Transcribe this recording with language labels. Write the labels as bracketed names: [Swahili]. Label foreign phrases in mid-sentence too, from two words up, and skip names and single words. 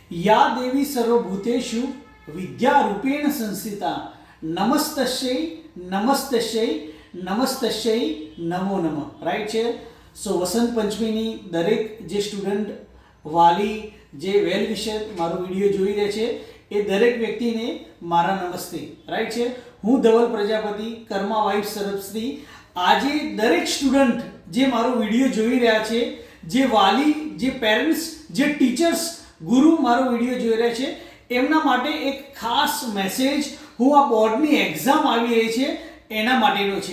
[Sanskrit] या देवी सर्वभूतेषु विद्यारूपेण संस्थिता नमस्तस्यै नमस्तस्यै नमस्तस्यै नमो नमः. [Gujarati] રાઈટ છે. સો વસંત પંચમીની દરેક જે સ્ટુડન્ટ, વાલી, જે [English] well wisher [Gujarati] મારો વિડીયો જોઈ રહ્યા છે એ દરેક વ્યક્તિને મારા નમસ્તે. રાઈટ છે. હું ધવલ પ્રજાપતિ કર્મા વાઇફ્સ તરફથી આજે દરેક સ્ટુડન્ટ જે મારો વિડીયો જોઈ રહ્યા છે, જે વાલી, જે પેરેન્ટ્સ, જે ટીચર્સ, ગુરુ મારો વિડીયો જોઈ રહ્યા છે, એમના માટે એક ખાસ મેસેજ હું આ બોર્ડની એક્ઝામ આવી રહી છે એના માટેનો છે.